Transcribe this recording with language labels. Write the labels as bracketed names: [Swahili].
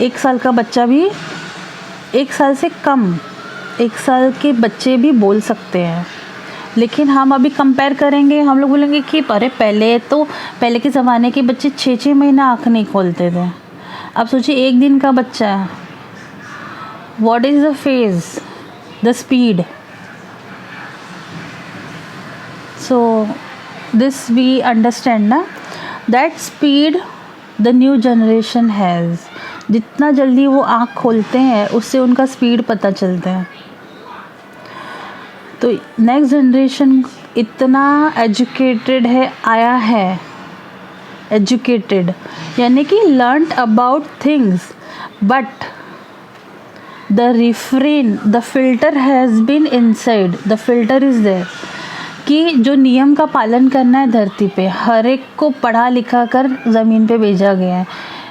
[Hindi] 1 साल का बच्चा भी, 1 साल से कम, 1 साल के बच्चे भी बोल सकते हैं। लेकिन हम अभी कंपेयर करेंगे, हम लोग बोलेंगे कि अरे पहले के ज़माने के बच्चे 6-6 महीना आँख नहीं खोलते थे। अब सोचिए 1 दिन का बच्चा, [English] What is the phase, the speed. So this we understand ना, that speed the new generation has। [Hindi] जितना जल्दी वो आँख खोलते हैं उससे उनका स्पीड पता चलता है। तो नेक्स्ट जनरेशन इतना एजुकेटेड है, आया है एजुकेटेड, यानी कि [English] learn about things, but the refrain, the filter has been inside, the filter is there, [Hindi] कि जो नियम का पालन करना है धरती पे, हर एक को पढ़ा लिखा कर ज़मीन पे भेजा गया है।